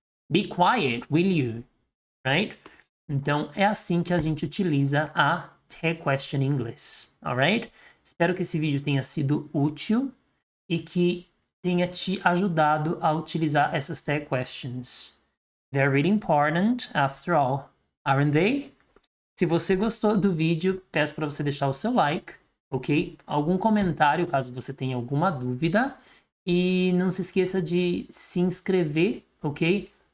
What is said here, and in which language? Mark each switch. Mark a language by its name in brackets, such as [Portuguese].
[English] Be quiet, will you? Right? [Portuguese] Então, é assim que a gente utiliza a tag question em inglês. Alright? Espero que esse vídeo tenha sido útil e que tenha te ajudado a utilizar essas tag questions. [English] They're really important, after all, aren't they? [Portuguese] Se você gostou do vídeo, peço para você deixar o seu like, ok? Algum comentário, caso você tenha alguma dúvida. E não se esqueça de se inscrever, ok?